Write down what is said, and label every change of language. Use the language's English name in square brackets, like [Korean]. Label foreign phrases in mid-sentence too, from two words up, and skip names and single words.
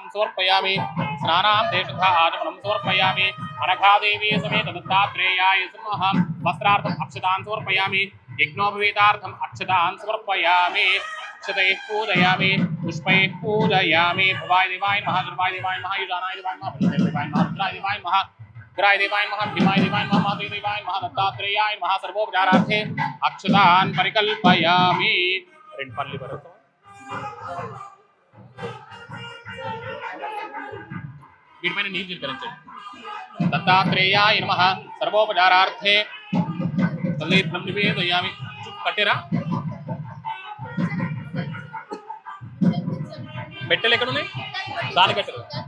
[Sanskrit] समर्पयामि स्नानान्ते शुद्ध आचमनं समर्पयामि अनघादेवी समेत दत्तात्रेयाय नमः वस्त्रार्थम् अक्षतान् समर्पयामि यज्ञोपवीतार्थम् अक्षतान् समर्पयामि अक्षतैः पूजयामि पुष्पैः पूजयामि भवाय देवाय नमः सर्वाय देवाय नमः युजानाय देवाय नमः देवाय नमः रुद्राय देवाय नमः ग्राय देवाय नमः भीमाय देवाय नमः माधवी देवाय नमः दत्तात्रेयाय नमः सर्वोपचारार्थे अक्षतान् परिकल्पयामि [Telugu] రెండు పల్లి వరకు వీటిపైన నీరు చిలకరించండి [Sanskrit] దత్తాత్రేయాయ నమః సర్వోపచారార్థే తల్లీర్ఘ్నం నివేదయామి [Telugu] కట్టెరా పెట్టెలు ఎక్కడ ఉన్నాయి దాని కట్టెలు